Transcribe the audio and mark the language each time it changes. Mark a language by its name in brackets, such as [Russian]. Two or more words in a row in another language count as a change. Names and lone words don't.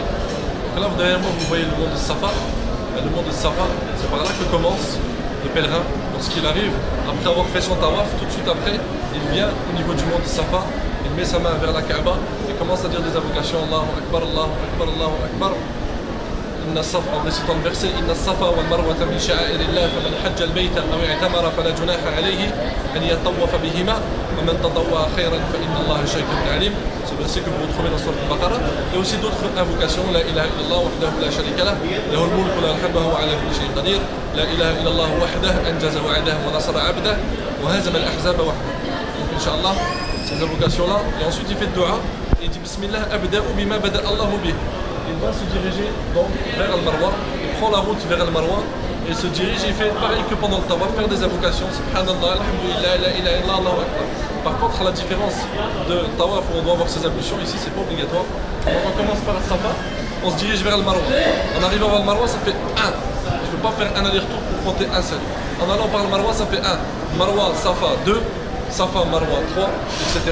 [French] Donc là, derrière moi, vous voyez le mont de Safa. Le mont de Safa, c'est par là que commence le pèlerin. Lorsqu'il arrive, après avoir fait son tawaf, tout de suite après, il vient au niveau du mont de Safa, il met sa main vers la Kaaba et commence à dire des invocations. [Arabic] الله أكبر، الله أكبر، الله أكبر. [French] En récitant le verset [Arabic] إن الصفا والمروة من شعائر الله فمن حج البيت أو اعتمر فلا جناح عليه أن يطوف بهما ومن تطوع خيرا فإن الله شاكر عليم. [French] Ce verset que vous retrouvez dans Sourate Al-Baqarah, et aussi d'autres invocations. [Arabic] لا إله إلا الله وحده لا شريك له، له الملك وله الحمد وهو على كل شيء قدير. لا إله إلا الله وحده أنجز وعده ونصر عبده وهزم الأحزاب وحده. [French] Donc Inch'Allah, ces invocations-là, et ensuite il fait le dua et il dit [Arabic] بسم الله أبدأ بما بدأ الله به. [French] Il va se diriger donc vers Al-Marwa, il prend la route vers Al-Marwa et se dirige, il fait pareil que pendant le tawaf, faire des invocations, [Arabic] سبحان الله، الحمد لله، لا إله إلا الله، الله أكبر. [French] Par contre, la différence de tawaf où on doit avoir ses ablutions, ici c'est pas obligatoire. Donc on commence par Safa, on se dirige vers Al-Marwa. En arrivant vers Al-Marwa, ça fait 1. Je ne peux pas faire un aller-retour pour compter un seul. En allant par Al-Marwa, ça fait 1. Marwa, Safa 2, Safa, Marwa 3, etc.